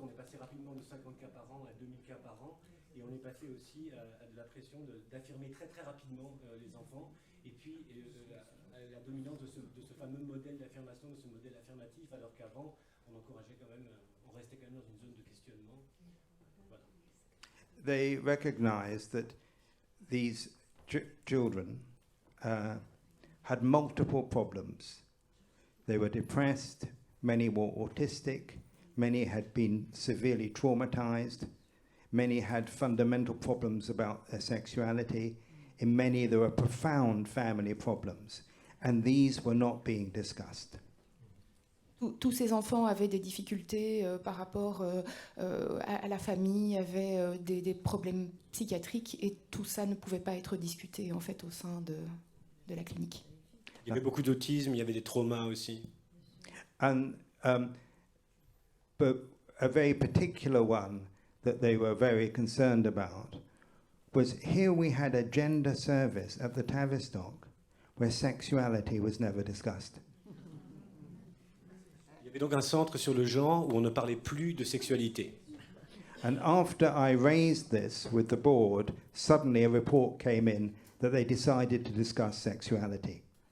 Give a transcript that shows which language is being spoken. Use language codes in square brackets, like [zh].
[fr] On est passé rapidement de 50 cas par an à 2000 cas par an, et on est passé aussi à de la pression d'affirmer très très rapidement les enfants, et puis la dominance de ce fameux modèle d'affirmation, de ce modèle affirmatif, alors qu'avant, on encourageait quand même, on restait quand même dans une zone de questionnement. Voilà. [en] They recognized that these children had multiple problems. They were depressed, many were autistic, many had been severely traumatized, many had fundamental problems about their sexuality. In many, there were profound family problems, and these were not being discussed. [fr] Tous ces enfants avaient des difficultés par rapport à la famille, avaient des problèmes psychiatriques, et tout ça ne pouvait pas être discuté en fait au sein de la clinique. Il y avait beaucoup d'autisme, il y avait des traumas aussi. [en] And but a very particular one that they were very concerned about was here we had a gender service at the Tavistock where sexuality was never discussed. [fr] Il y avait donc un centre sur le genre où on ne parlait plus de sexualité. [en] And after I raised this with the board, suddenly a report came in that they decided to discuss sexuality.